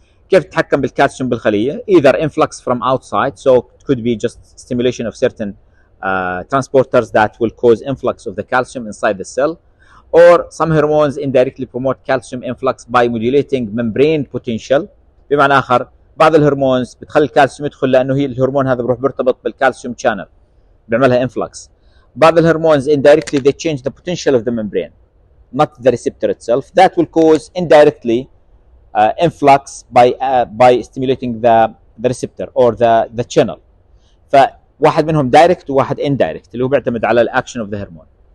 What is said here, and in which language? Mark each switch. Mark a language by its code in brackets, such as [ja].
[ar] كيف تتحكم بالكالسيوم بالخلية؟ [en] Either influx from outside, so it could be just stimulation of certain transporters that will cause influx of the calcium inside the cell, or some hormones indirectly promote calcium influx by modulating membrane potential. [ar] بمعنى آخر بعض الهرمونز بتخلي الكالسيوم يدخل لأنه هي الهرمون هذا بروح بيرتبط بالكالسيوم channel بيعملها influx. بعض الهرمونز [en] indirectly they change the potential of the membrane, not the receptor itself. That will cause indirectly influx by stimulating the receptor or the channel. [ar] فواحد منهم direct وواحد indirect اللي هو بيعتمد على الاكشن [en] of the hormone.